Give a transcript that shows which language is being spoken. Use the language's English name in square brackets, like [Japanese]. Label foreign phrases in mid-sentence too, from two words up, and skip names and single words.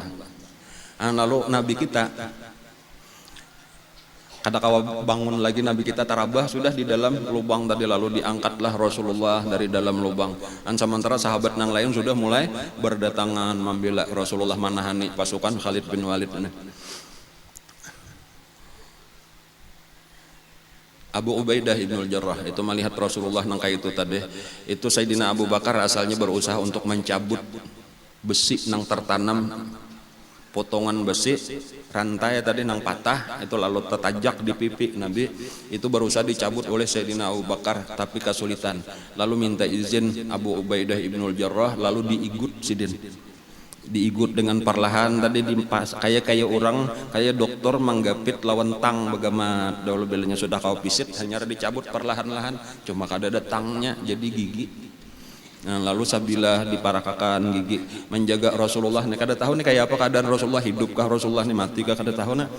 [Banjar] Lalu Nabi kita kada kawa bangun lagi, Nabi kita tarabah sudah di dalam lubang tadi, lalu diangkatlah Rasulullah dari dalam lubang. Sementara sahabat nang lain sudah mulai berdatangan membela Rasulullah, manahani pasukan Khalid bin Walid ini. Abu Ubaidah Ibnul Jarrah itu melihat Rasulullah nang kayak itu tadi, itu Sayyidina Abu Bakar asalnya berusaha untuk mencabut besi nang tertanam, potongan besi rantai tadi nang patah itu, lalu tertajak di pipi Nabi, itu berusaha dicabut oleh Sayyidina Abu Bakar tapi kesulitan. Lalu minta izin Abu Ubaidah Ibnul Jarrah, lalu diigut sidin, diigut dengan perlahan tadi, kayak orang kayak dokter menggapit lawan tang bagaimana dahulu belanya sudah kau pisit, hanya dicabut perlahan-lahan, cuma kada ada tangnya jadi gigi. Lalu sabilah diparakakan gigi menjaga Rasulullah nih, kada tahu nih kayak apa keadaan Rasulullah, hidupkah Rasulullah nih, matikah kada tahu nah.